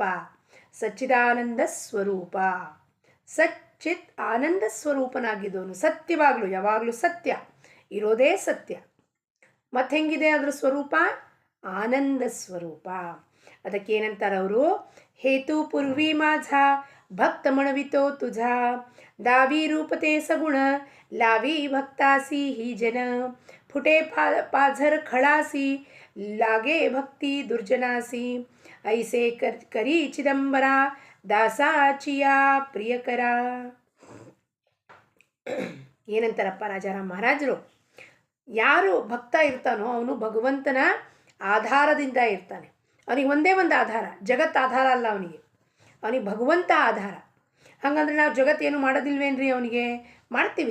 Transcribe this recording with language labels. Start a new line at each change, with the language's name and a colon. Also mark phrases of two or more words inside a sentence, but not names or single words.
Kannada: ಸಚ್ಚಿದಾನಂದ ಸ್ವರೂಪ, ಸಚ್ಚಿತ್ ಆನಂದ ಸ್ವರೂಪನಾಗಿದ್ದವನು. ಸತ್ಯವಾಗಲೂ ಯಾವಾಗಲೂ ಸತ್ಯ, ಇರೋದೇ ಸತ್ಯ. ಮತ್ತು ಹೆಂಗಿದೆ ಅದರ ಸ್ವರೂಪ? ಆನಂದ ಸ್ವರೂಪ. ಅದಕ್ಕೇನಂತಾರೆ ಅವರು?
Marathi: हेतू पुरवी माझा भक्त म्हणवितो तुझा, दावी रूपते सगुण लावी भक्तासी ही जन, फुटे पाझर खळासी लागे भक्ती दुर्जनासी, ऐसे करी चिदंबरा दासाचिया ಪ್ರಿಯಕರ.
Kannada: ಏನಂತಾರಪ್ಪ ರಾಜಾರಾಮ್ ಮಹಾರಾಜರು? ಯಾರು ಭಕ್ತ ಇರ್ತಾನೋ ಅವನು ಭಗವಂತನ ಆಧಾರದಿಂದ ಇರ್ತಾನೆ. ಅವನಿಗೆ ಒಂದೇ ಒಂದು ಆಧಾರ, ಜಗತ್ತು ಆಧಾರ ಅಲ್ಲ ಅವನಿಗೆ ಭಗವಂತ ಆಧಾರ. ಹಾಗಂದ್ರೆ ನಾವು ಜಗತ್ತೇನು ಮಾಡೋದಿಲ್ವೇನ್ರಿ? ಅವನಿಗೆ ಮಾಡ್ತೀವಿ.